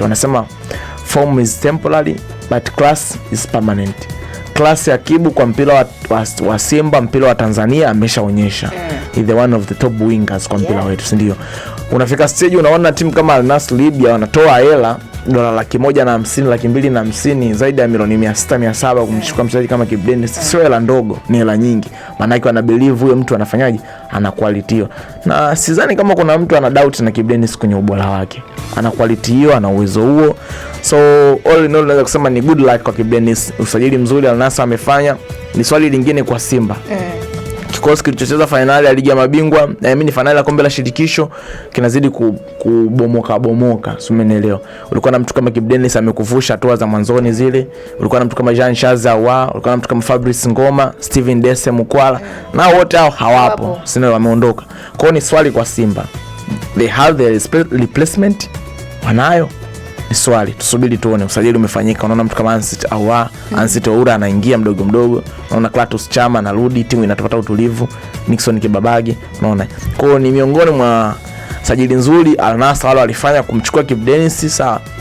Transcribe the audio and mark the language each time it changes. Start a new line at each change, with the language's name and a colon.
Swahili: Wanasema
English: form is temporary but class is permanent.
Swahili: Class ya Kibu kwa mpira wa Simba, mpira wa Tanzania ameshaonyesha.
English: He's the one of the top wingers
Swahili: kwa mpira wetu, si ndio? Unafika stage unaona timu kama Al Nassr Libya wanatoa hela $150,000, $250,000, zaidi ya milioni 600-700 kumchukua mchezaji kama Kibu Denis. Sio hela ndogo, ni hela nyingi. Maana yake wana believe huyo mtu anafanyaje, ana quality hiyo. Na sidhani kama kuna mtu ana doubt na Kibu Denis kwenye ubora wake. Ana quality hiyo, ana uwezo huo.
English: So all in all
Swahili: naweza kusema ni
English: good luck
Swahili: kwa Kibu Denis. Usajili mzuri Al Nassr amefanya. Ni swali lingine kwa Simba. Kikosi kilichocheza finali ya ligi ya mabingwa, ni finali ya kombe la shirikisho, kinazidi kubomoka. Umeelewa? Ulikuwa na mtu kama Kibu Denis amekuvusha hatua za mwanzoni zile. Ulikuwa na mtu kama Jean Shazawa, ulikuwa na mtu kama Fabrice Ngoma, Steven Dese Mukwala. Na wote hao hawapo. Sina wameondoka. Kwa hiyo ni swali kwa Simba.
English: They have their replacement.
Swahili: Wanayo? Ni swali. Tusubiri tuone usajili umefanyika. Unaona mtu kama Ansite Oura anaingia mdogo. Unaona Clatous Chama anarudi, timu inatapata utulivu. Nixon Kibabage, unaona. Kwa hiyo ni miongoni mwa sajili nzuri Al Nassr wale walifanya kumchukua Kibu Denis sawa.